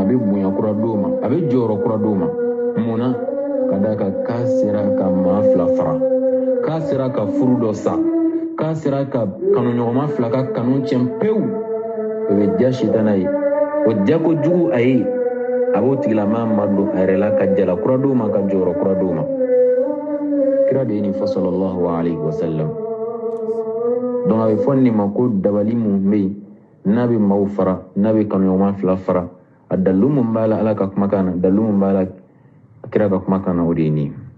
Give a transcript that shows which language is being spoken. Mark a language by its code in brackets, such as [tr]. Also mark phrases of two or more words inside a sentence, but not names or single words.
[bm] a bɛ bonya kura d'o ma a bɛ jɔyɔrɔ kura d'o ma munna ka d'a kan k'a sera ka maa fila fara k'a sera ka furu dɔ sa k'a sera ka kanuɲɔgɔnma fila ka kanu tiɲɛ pewu o bɛ diya shitana ye o diya kojugu a ye a b'o tigilama madon a yɛrɛ la ka jala kura d'o ma ka jɔyɔrɔ kura d'o ma kira de ye nin fɔ [ar] صلى الله عليه وسلم [bm] donc a bɛ fɔ nin ma ko dabali mun bɛ yen n'a bɛ maaw fara n'a bɛ kanuɲɔgɔnma fila fara a dalilu mun b'a la ala ka kumakan na dalilu mun b'a la kira ka kumakan na o de ye nin ye